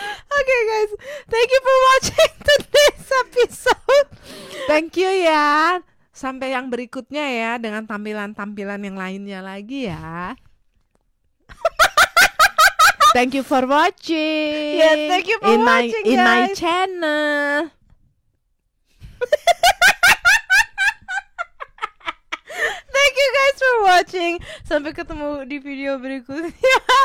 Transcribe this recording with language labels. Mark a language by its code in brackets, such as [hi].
[en] Okay guys, thank you for watching today's episode. Thank you ya. [id] Sampai yang berikutnya ya dengan tampilan-tampilan yang lainnya lagi ya. [en] Thank you for watching. Yeah, thank you for watching, in my guys. channel. Thank you guys for watching. [id] Sampai ketemu di video berikutnya.